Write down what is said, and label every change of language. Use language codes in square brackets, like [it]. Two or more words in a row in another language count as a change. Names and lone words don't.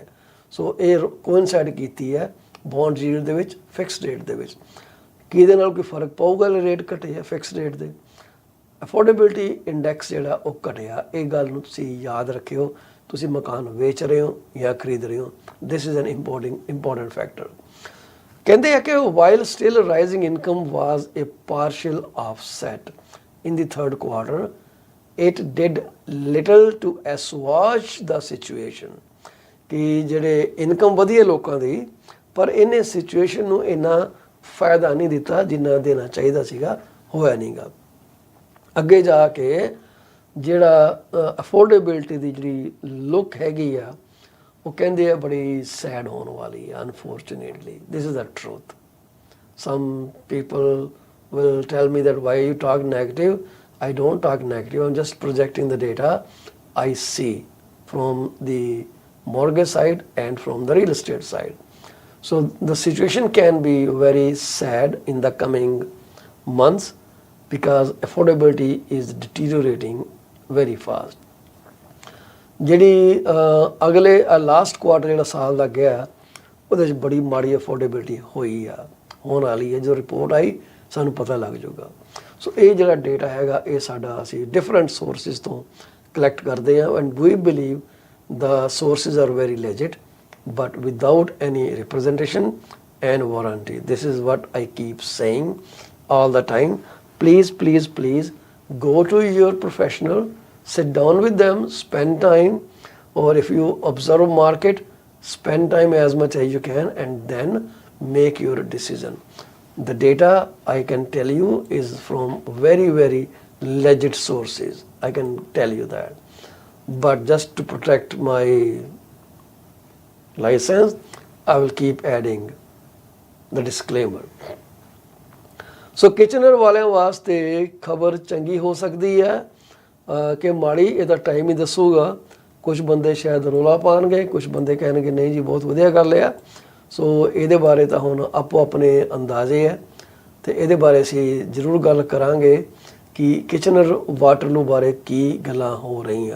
[pa] ਸੋ ਇਹ ਕੋਇਨਸਾਈਡ ਕੀਤੀ ਹੈ [en] bond yield [pa] ਦੇ ਵਿੱਚ, [en] fixed rate [pa] ਦੇ ਵਿੱਚ। ਕਿਹਦੇ ਨਾਲ ਕੋਈ ਫਰਕ ਪਊਗਾ? ਰੇਟ ਘਟੇ ਆ [en] fixed rate [pa] ਦੇ। [en] affordability index [pa] ਜਿਹੜਾ ਉਹ ਘਟਿਆ। ਇਹ ਗੱਲ ਨੂੰ ਤੁਸੀਂ ਯਾਦ ਰੱਖਿਓ, ਤੁਸੀਂ ਮਕਾਨ ਵੇਚ ਰਹੇ ਹੋ ਜਾਂ ਖਰੀਦ ਰਹੇ ਹੋ। [en] This is an important factor. [pa] ਕਹਿੰਦੇ ਆ ਕਿ [en] while still rising income was a partial offset in the third quarter, it did little to assuage the situation। [pa] ਕਿ ਜਿਹੜੇ ਇਨਕਮ ਵਧੀ ਹੈ ਲੋਕਾਂ ਦੀ, ਪਰ ਇਹਨੇ ਸਿਚੁਏਸ਼ਨ ਨੂੰ ਇੰਨਾ ਫਾਇਦਾ ਨਹੀਂ ਦਿੱਤਾ ਜਿੰਨਾ ਦੇਣਾ ਚਾਹੀਦਾ ਸੀਗਾ, ਹੋਇਆ ਨਹੀਂਗਾ। ਅੱਗੇ ਜਾ ਕੇ ਜਿਹੜਾ ਅਫੋਰਡੇਬਿਲਟੀ ਦੀ ਜਿਹੜੀ ਲੁੱਕ ਹੈਗੀ ਆ, ਉਹ ਕਹਿੰਦੇ ਆ ਬੜੀ ਸੈਡ ਹੋਣ ਵਾਲੀ ਹੈ। [en] Unfortunately this is the truth. some people will tell me that why you talk negative. I don't talk negative, I'm just projecting the data I see from the mortgage side and from the real estate side. So the situation can be very sad in the coming months because affordability is deteriorating very fast. [pa] ਜਿਹੜੀ ਅਗਲੇ [en] last quarter [pa] ਜਿਹੜਾ ਸਾਲ ਦਾ ਗਿਆ, ਉਹਦੇ 'ਚ ਬੜੀ ਮਾੜੀ ਅਫੋਰਡੇਬਿਲਟੀ ਹੋਈ ਆ, ਹੋਣ ਵਾਲੀ ਹੈ। ਜਦੋਂ ਰਿਪੋਰਟ ਆਈ ਸਾਨੂੰ ਪਤਾ ਲੱਗ ਜਾਊਗਾ। ਸੋ ਇਹ ਜਿਹੜਾ ਡੇਟਾ ਹੈਗਾ, ਇਹ ਸਾਡਾ ਅਸੀਂ [en] different sources [pa] ਤੋਂ ਕਲੈਕਟ ਕਰਦੇ ਹਾਂ, [en] and we believe the sources are very legit, but without any representation and warranty. This is what I keep saying all the time. Please go to your professional, sit down with them, spend time, or if you observe market, spend time as much as you can and then make your decision. The data I can tell you is from very legit sources, I can tell you that. But just to protect my license, I will keep adding the disclaimer. [pa] So kitchener ਵਾਲਿਆਂ ਵਾਸਤੇ ਖਬਰ ਚੰਗੀ ਹੋ ਸਕਦੀ ਹੈ ਕਿ ਮਾੜੀ, ਇਹਦਾ ਟਾਈਮ ਹੀ ਦੱਸੂਗਾ। ਕੁਝ ਬੰਦੇ ਸ਼ਾਇਦ ਰੋਲਾ ਪਾਉਣਗੇ, ਕੁਝ ਬੰਦੇ ਕਹਿਣਗੇ ਨਹੀਂ ਜੀ ਬਹੁਤ ਵਧੀਆ ਕਰ ਲਿਆ। ਸੋ ਇਹਦੇ ਬਾਰੇ ਤਾਂ ਹੁਣ ਆਪੋ ਆਪਣੇ ਅੰਦਾਜ਼ੇ ਹੈ, ਤੇ ਇਹਦੇ ਬਾਰੇ ਅਸੀਂ ਜ਼ਰੂਰ ਗੱਲ ਕਰਾਂਗੇ ਕਿ ਕਿਚਨਰ ਵਾਟਰਲੂ ਬਾਰੇ ਕੀ ਗੱਲਾਂ ਹੋ ਰਹੀਆਂ।